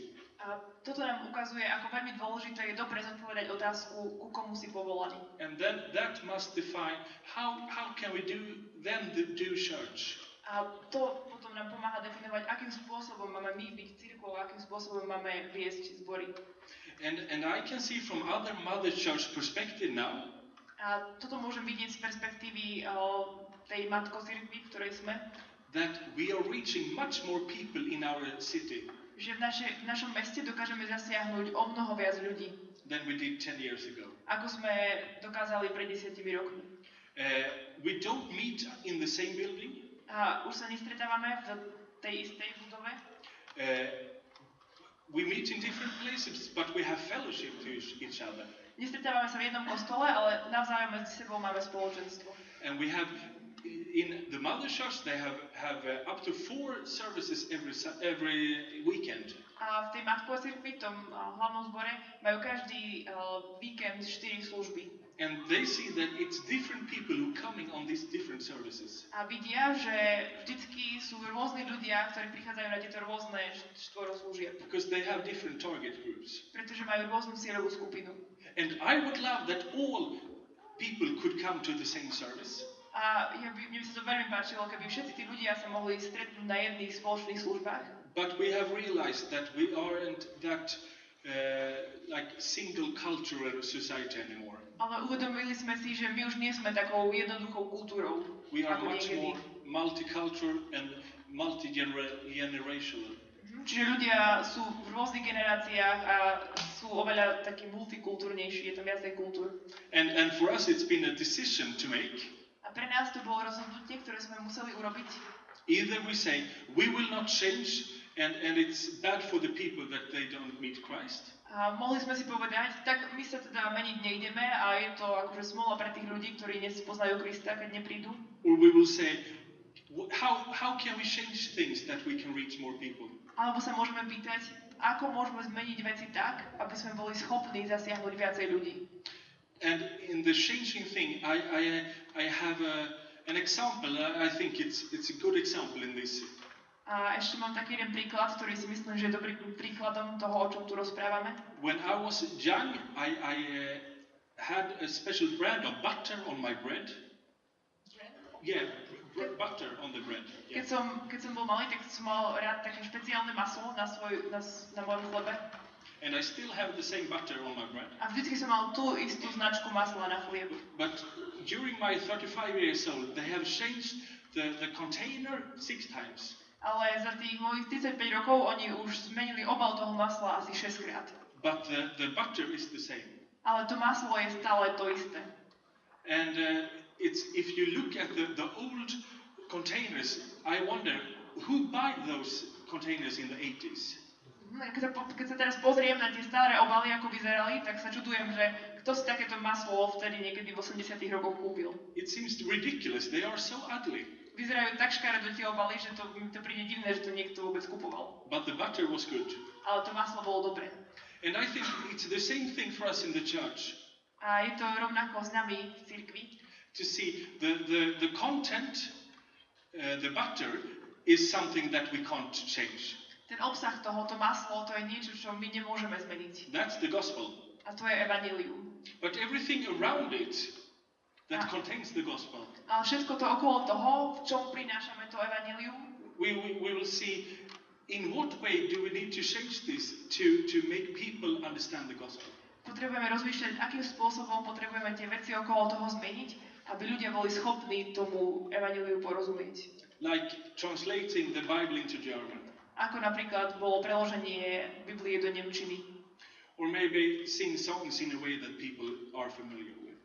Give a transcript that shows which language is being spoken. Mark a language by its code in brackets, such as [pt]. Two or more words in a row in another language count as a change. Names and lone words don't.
[sk] A toto nám ukazuje, ako veľmi dôležité je dobre zodpovedať otázku, ku komu si povolaný. [en] And then that must define how can we do church. [sk] A to potom nám pomáha definovať, akým spôsobom máme my byť cirkvou, akým spôsobom máme viesť zbory. [en] And I can see from other mother church perspective now. [sk] A toto môžem vidieť z perspektívy tej matko-cirkvi, v ktorej sme. [en] That we are reaching much more people in our city. [sk] Že v našom meste dokážeme zasiahnuť o mnoho viac ľudí. [en] Than we did 10 years ago. [sk] Ako sme dokázali pred 10 rokmi. [en] We don't meet in the same building. [sk] A už sa nestretávame v tej istej budove. [en] We meet in different places, but we have fellowship to each other. [sk] Nestretávame sa v jednom kostole, ale navzájom medzi sebou máme spoločenstvo. [en] And we have in the mother church they have up to 4 services every weekend. [sk] A v tej matko-cirkvi, v tom hlavnom zbore, majú každý víkend 4 služby. [en] And they see that it's different people who coming on these different services. [sk] A vidia, že vždycky sú rôzni ľudia, ktorí prichádzajú na tieto rôzne štvoroslužieb. [en] Because they have different target groups. [sk] Pretože majú rôznu cieľovú skupinu. [en] And I would love that all people could come to the same service. [sk] A mne by sa to veľmi páčilo, keby všetci tí ľudia sa mohli stretnúť na jedných spoločných službách. [en] But we have realized that we aren't that like single cultural society anymore. [sk] Ale uvedomili sme si, že my už nie sme takou jednoduchou kultúrou. [en] We are [sk] ako [en] much [sk] niekedy. [en] more multicultural and multi-generational. [sk] Čiže ľudia sú v rôznych generáciách a sú oveľa takí multikultúrnejší, je to viacej kultúr. [en] And for us it's been a decision to make. [sk] A pre nás to bolo rozhodnutie, ktoré sme museli urobiť. [en] Either we say we will not change and it's bad for the people that they don't meet Christ. [sk] A mohli sme si povedať, tak my sa teda meniť nejdeme a je to akože smola pre tých ľudí, ktorí nespoznajú Krista, keď neprídu. [en] Or we will say, how can we change things that we can reach more people? [sk] Alebo sa môžeme pýtať, ako môžeme zmeniť veci tak, aby sme boli schopní zasiahnuť viacej ľudí. [en] And in the changing thing, I have an example. I think it's a good example in this. [sk] A ešte mám taký jeden príklad, ktorý si myslím, že je dobrým príkladom toho, o čom tu rozprávame. [en] When I was young, I had a special brand of butter on my bread. Yeah, butter on the bread. Yeah. [sk] Keď som bol malý, tak som mal rád také špeciálne maslo na mojom chlebe. [en] And I still have the same butter on my bread. [sk] A vždycky som mal tú istú značku masla na chlieb. [en] But during my 35 years old, they have changed the container 6 times. [sk] Ale za tých mojich 35 rokov oni už zmenili obal toho masla asi 6 krát. [en] But the butter is the same. [sk] Ale to maslo je stále to isté. [en] And if you look at the old containers, I wonder who bought those containers in the 80s. [sk] Keď sa teraz pozriem na tie staré obaly, ako vyzerali, tak sa čudujem, že kto si takéto maslo vtedy niekedy v 80 rokoch kúpil. [en] It seems ridiculous. They are so ugly. [sk] Vyzerajú tak škaredo tie obaly, že to príde divné, že to niekto vôbec kupoval. [en] But the butter was good. [sk] Ale to maslo bolo dobré. [en] And I think it's the same thing for us in the church. [sk] A je to rovnako s nami v cirkvi. [en] To see the content, the butter, is something that we can't change. [sk] Ten obsah tohoto maslo, to je niečo, čo my nemôžeme zmeniť. [en] That's the gospel. [sk] A to je evanjelium. [en] But everything around it that contains the gospel, [sk] Ale všetko to okolo toho, v čom prinášame to evanjelium, [en] we will see in what way do we need to change this to make people understand the gospel. [sk] potrebujeme rozmýšľať, akým spôsobom potrebujeme tie veci okolo toho zmeniť, aby ľudia boli schopní tomu evanjeliu porozumieť. [en] Like translating the Bible into German. [sk] Ako napríklad bolo preloženie Biblie do nemčiny. [en] Or maybe sing songs in a way that people are familiar with.